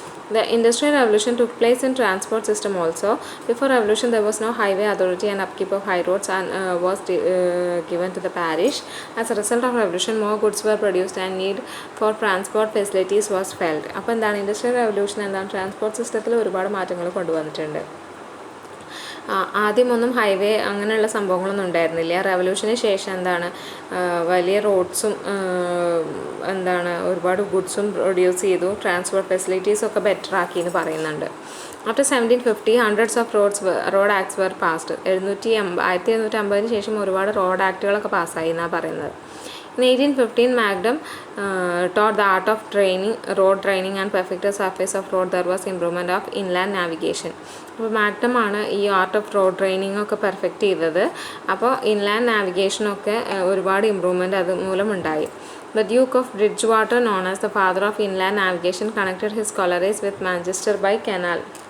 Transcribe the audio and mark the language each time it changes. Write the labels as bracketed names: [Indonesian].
[English] The Industrial Revolution took place in transport system also. Before revolution, there was no highway authority and upkeep of high roads and was given to the parish. As a result of revolution, more goods were produced and need for transport facilities was felt. [Malayalam] അപ്പോൾ എന്താണ് industrial revolution എന്താണ് transport സിസ്റ്റത്തിൽ ഒരുപാട് മാറ്റങ്ങൾ കൊണ്ടുവന്നിട്ടുണ്ട്. ആദ്യമൊന്നും highway അങ്ങനെയുള്ള സംഭവങ്ങളൊന്നും ഉണ്ടായിരുന്നില്ല. റെവല്യൂഷന് ശേഷം എന്താണ് വലിയ റോഡ്സും എന്താണ് ഒരുപാട് ഗുഡ്സും പ്രൊഡ്യൂസ് ചെയ്തു. ട്രാൻസ്പോർട്ട് ഫെസിലിറ്റീസൊക്കെ ബെറ്റർ ആക്കി എന്ന് പറയുന്നുണ്ട്. [English] After 1750 hundreds of road acts were passed. [Malayalam] 1750 ശേഷം ഒരുപാട് റോഡ് ആക്ടുകളൊക്കെ പാസ്സായി എന്നാണ് പറയുന്നത്. [English] In 1815, Magnum taught the art of road training and perfected surface of road. There was improvement of inland navigation. [Malayalam] അപ്പോൾ മാഗ്നം ആണ് ഈ ആർട്ട് ഓഫ് റോഡ് ട്രെയിനിങ് ഒക്കെ perfect ചെയ്തത്. അപ്പോൾ ഇൻലാൻഡ് നാവിഗേഷനൊക്കെ ഒരുപാട് ഇമ്പ്രൂവ്മെൻറ്റ് അത് മൂലമുണ്ടായി. [English] The Duke of Bridgewater, known as the father of inland navigation, connected his collieries with Manchester by canal.